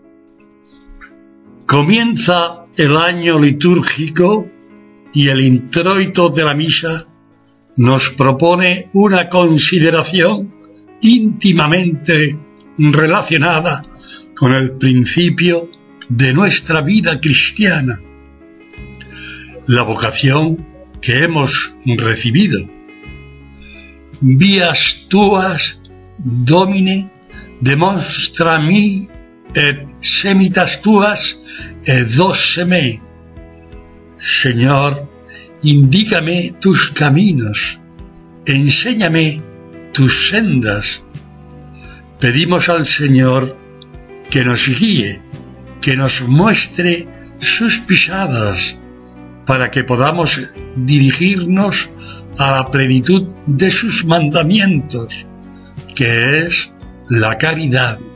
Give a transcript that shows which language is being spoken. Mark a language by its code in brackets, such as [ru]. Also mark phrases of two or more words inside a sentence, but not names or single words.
[es] Comienza el año litúrgico y el introito de la misa nos propone una consideración íntimamente relacionada con el principio de nuestra vida cristiana, la vocación que hemos recibido. [la] Vias tuas, Domine, demonstra mi et semitas tuas edose me. [es] Señor, indícame tus caminos, enséñame tus sendas. Pedimos al Señor que nos guíe, que nos muestre sus pisadas, para que podamos dirigirnos a la plenitud de sus mandamientos, que es la caridad.